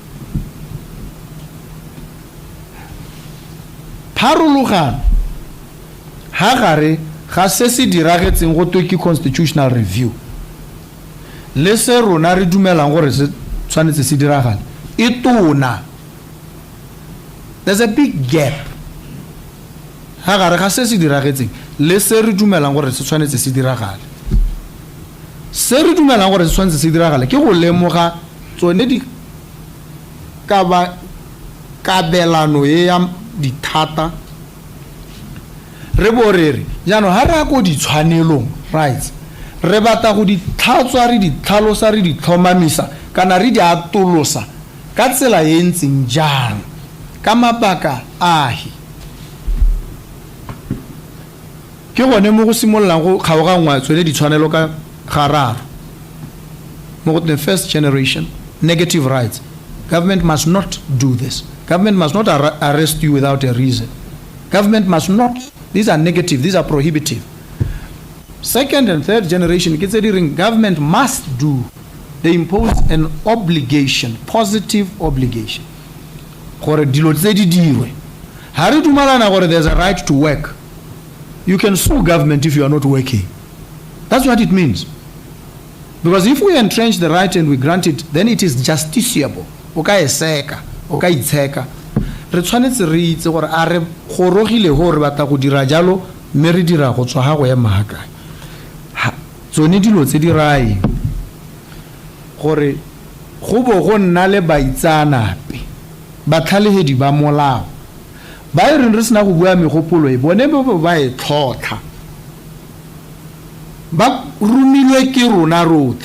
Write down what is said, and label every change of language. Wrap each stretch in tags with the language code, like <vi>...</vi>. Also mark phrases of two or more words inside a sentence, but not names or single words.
<tn>pharologano ha gare ga se se diragetseng go twe ke</tn> <en>constitutional review</en> <tn>le se rona re dumelang gore se tshwanetse se diragale e tona.</tn> <en>There's a big gap</en> <tn>ha gare ga se se diragetseng le se re dumelang gore se tshwanetse se diragale. Se re dumelang gore se tshwanetse se diragale ke go lemoga tsone di ka ba kabelano ye ya dithata re borere jano ha ra go di tshwanelong rights re bata go di tlhatswa re di tlhalosa re di tlhomamisa kana re di atolosa ka tsela ye ntseng jang ka mabaka ahi ke gone mo go simololang go kgaogangwa tsone di tshwanelo ka gararo mo go</tn> <en>the first generation negative rights. Government must not do this. Government must not arrest you without a reason. Government must not. These are negative. These are prohibitive. Second and third generation, government must do. They impose an obligation, positive obligation. There's a right to work. You can sue government if you are not working. That's what it means. Because if we entrench the right and we grant it, then it is justiciable. Okay, seka, okay, tseka.</en> <tn>Re tshwanetse re itse gore a re gorogile ho re batla go dira jalo mme re dira go tswa ha go ya mahaka. Tsone dilo tse di rai gore go bo go nna le baitsanape batlhalehedi ba molao ba re sena go bua megopolo e bone ba e tlhotlha ba rumilwe ke rona rotlhe</tn>